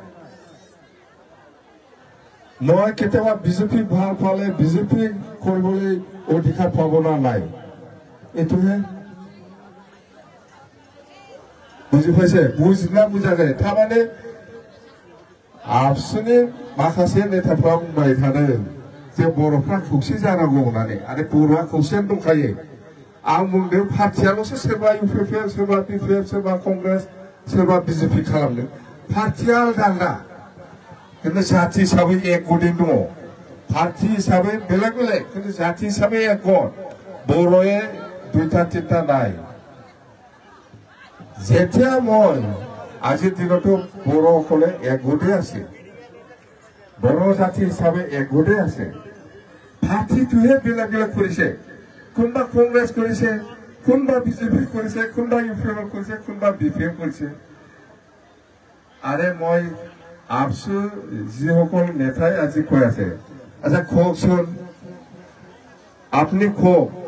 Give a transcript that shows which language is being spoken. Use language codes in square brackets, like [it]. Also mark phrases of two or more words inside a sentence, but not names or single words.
[as] মই কেতিয়াবা বিজেপি ভাল পালে বিজেপি কৰিবলৈ অধিকাৰ ভাৱনা নাই এইটোহে বুজি পাইছে বুজিনা বুজাগে তাৰমানে [brx] আপচুनि माखासे नेताफ्रा बुंबाय थादों जे बर'फ्रा खौसे जानांगौ होननानै आरो बर'आ खौसेयानो दंखायो आं बुंदों पार्टियाल'सो सोरबा UPP सोरबा BPF सोरबा कंग्रेस सोरबा BJP खालामदों पार्टिया आलादा आलादा खिन्थु जाति हिसाबै एक गदि दङ पार्टि हिसाबै बेलेग बेलेग खिन्थु जाति हिसाबै एक गद बर'ए [as] দুইটা তিনিটা নাই যেতিয়া মই আজিৰ দিনতো বড়োসকলে এক গদে আছে বড়ো জাতি হিচাপে একগোটে আছে পাৰ্টিটোহে বেলেগ বেলেগ কৰিছে কোনোবা কংগ্ৰেছ কৰিছে কোনোবা বিজেপি কৰিছে কোনোবা UPP কৰিছে কোনোবা BPF কৰিছে আৰে মই আপচু যিসকল নেতাই আজি কৈ আছে আচ্ছা কওকচোন আপুনি কওক